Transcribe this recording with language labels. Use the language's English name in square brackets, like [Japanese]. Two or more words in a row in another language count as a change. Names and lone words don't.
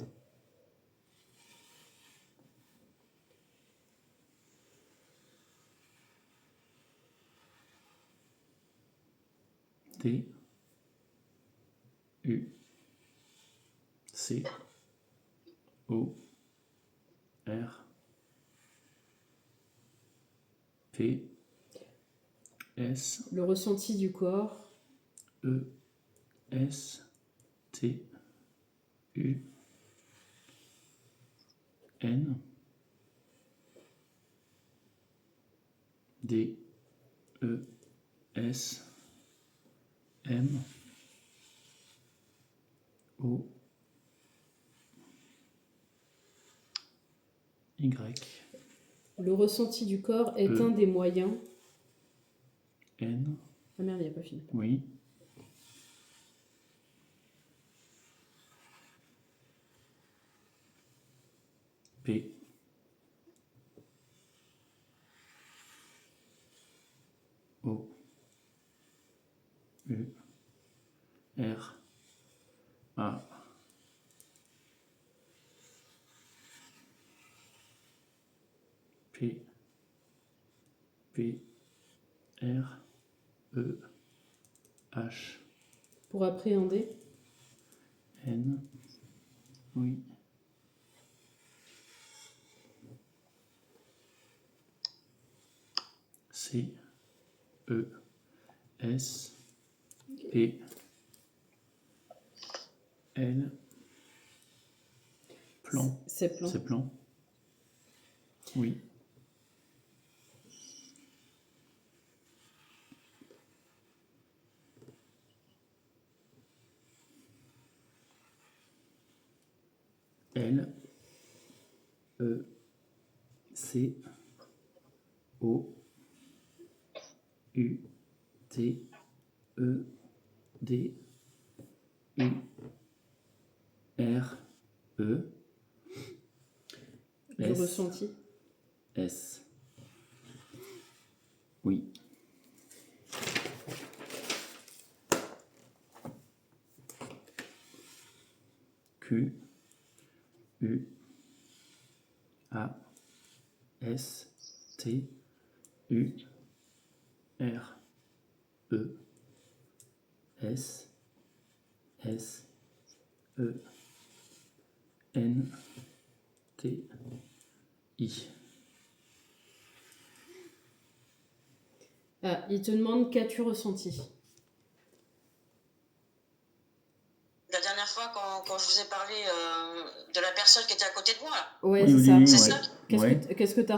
[French] T, U, C, O, R, P, S, Le ressenti du corps. E, S, T, U, N, D, E, S, M, O, Y, Le ressenti du corps est E. un des moyens. N, Ah merde, il n'y a pas fini. oui, P, O, U, R, A, P, P, R, E, H, Pour appréhender. N, oui, C, E, S, P, L, plan, C'est plan. c'est plan, oui, L, E, C, O, U, T, E, D, U, R, E, Du S, ressenti. S, oui, Q, U, A, S, T, U, R, E, S, S, E, N, T, I. Ah, il te demande qu'as-tu ressenti. La dernière fois, quand je vous ai parlé de la personne qui était à côté de moi, là. Ouais, Oui, c'est au ça. début, C'est ouais. ça? Qu'est-ce que tu as